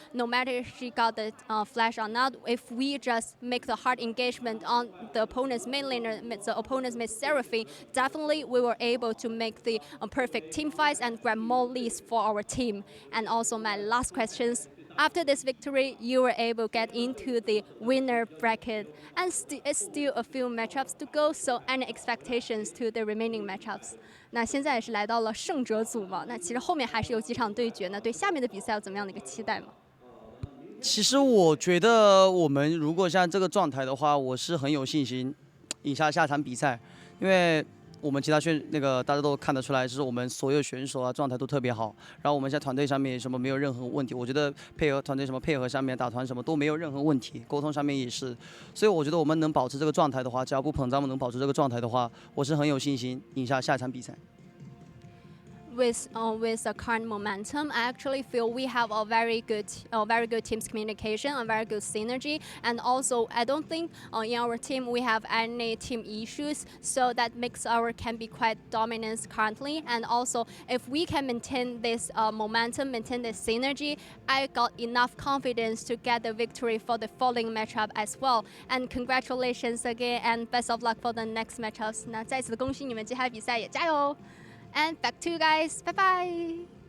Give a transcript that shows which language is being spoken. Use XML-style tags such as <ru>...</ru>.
<en>No matter she got the flash or not, if we just make the hard engagement on the opponent's main laner, the opponent's main Seraphine, definitely we were able to make the perfect team fights and grab more leads for our team. And also my last questions. After this victory, you were able to get into the winner bracket, and it's still a few matchups to go. So any expectations to the remaining matchups?</en> <zh>那现在也是来到了胜者组嘛，那其实后面还是有几场对决呢，对下面的比赛有怎么样的一个期待吗？其实我觉得我们如果像这个状态的话，我是很有信心赢下场比赛。因为我们其他大家都看得出来，就是我们所有选手状态都特别好。然后我们在团队上面没有任何问题，我觉得团队配合上面打团都没有任何问题，沟通上面也是。所以我觉得我们能保持这个状态的话，只要不膨胀，能保持这个状态的话，我是很有信心赢下场比赛。</zh> <en>With the current momentum, I actually feel we have a very good team's communication, a very good synergy, and also I don't think in our team we have any team issues, so that makes our can be quite dominant currently. And also, if we can maintain this momentum, maintain this synergy, I got enough confidence to get the victory for the following matchup as well. And congratulations again, and best of luck for the next matchups.</en> <zh>那再次恭喜你们接下来比赛也加油！</zh> <en>And back to you guys. Bye bye.</en>